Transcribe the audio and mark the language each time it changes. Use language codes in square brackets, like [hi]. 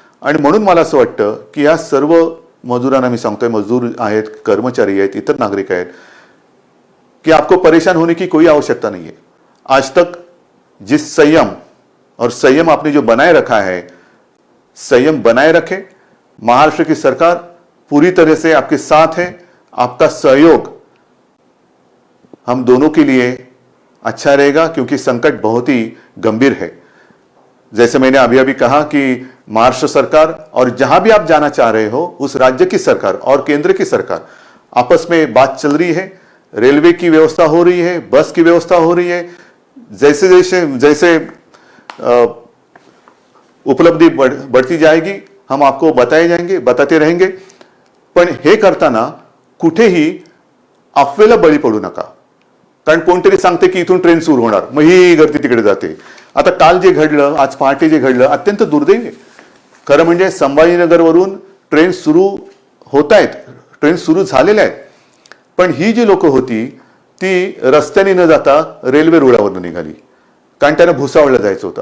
[mr] आणि म्हणून मला असं वाटतं की या सर्व मजुरांना मी सांगतोय, मजदूर आहेत, कर्मचारी आहेत, इतर नागरिक आहेत, कि [hi] आपको परेशान होने की कोई आवश्यकता नहीं है. आज तक जिस संयम और संयम आपने जो बनाए रखा है संयम बनाए रखें। महाराष्ट्र की सरकार पूरी तरह से आपके साथ है। आपका सहयोग हम दोनों के लिए अच्छा रहेगा, क्योंकि संकट बहुत ही गंभीर है। जैसे मैंने अभी अभी कहा कि महाराष्ट्र सरकार और जहां भी आप जाना चाह रहे हो, उस राज्य की सरकार और केंद्र की सरकार आपस में बात चल रही है। रेलवे की व्यवस्था हो रही है, बस की व्यवस्था हो रही है। जैसे जैसे जैसे उपलब्धि बढ़ती जाएगी हम आपको बताते रहेंगे। [mr] पण हे करताना कुठेही अफवेला बळी पडू नका, कारण कोणतरी सांगते की इथून ट्रेन सुरू होणार, मग ही गर्दी तिकडे जाते। आता काल जे घडलं, आज पहाटे जे घडलं, अत्यंत दुर्दैवी आहे। खरं म्हणजे संभाजीनगरवरून ट्रेन सुरू होत आहेत, ट्रेन सुरू झालेल्या आहेत, पण ही जी लोक होती ती रस्त्याने न जाता रेल्वे रुळावरून निघाली, कारण त्यांना भुसावळला जायचं होतं।